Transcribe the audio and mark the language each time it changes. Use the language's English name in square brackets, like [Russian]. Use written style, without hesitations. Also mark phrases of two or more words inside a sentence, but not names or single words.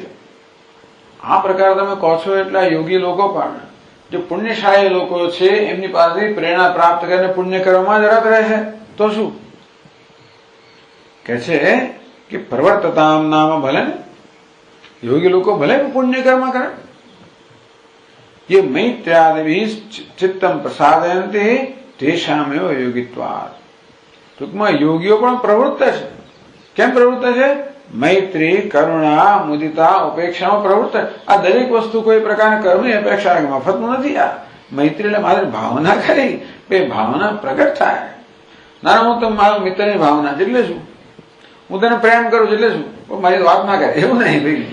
[Gujarati] આ પ્રકાર તમે કહો છો એટલે યોગી લોકો પણ જે પુણ્યશાળી લોકો છે એમની પાસે પ્રેરણા પ્રાપ્ત કરીને પુણ્ય કરવામાં જ રત રહે છે. તો શું કે છે કે [Sanskrit] प्रवर्तताम नाम, [Gujarati] ભલે ને યોગી લોકો ભલે પુણ્ય કર્મ કરે, [Sanskrit] ये मैत्र्यादि चित्तम प्रसादयन्ति तेषामेव योगित्वात्. [Gujarati] टूंकમાં યોગીઓ પણ પ્રવૃત્ત છે. કેમ પ્રવૃત્ત છે? મૈત્રી, કરુણા, મુદિતા, ઉપેક્ષામાં પ્રવૃત્ત. આ દરેક વસ્તુ કોઈ પ્રકારના કર્મની અપેક્ષા મફતનું નથી. આ મૈત્રી એટલે મારી ભાવના કરી, બે ભાવના પ્રગટ થાય. ના હું તો મારા મિત્રની ભાવના એટલે શું, હું તને પ્રેમ કરું એટલે શું, મારી વાત ના કરે એવું નહીં ભાઈ.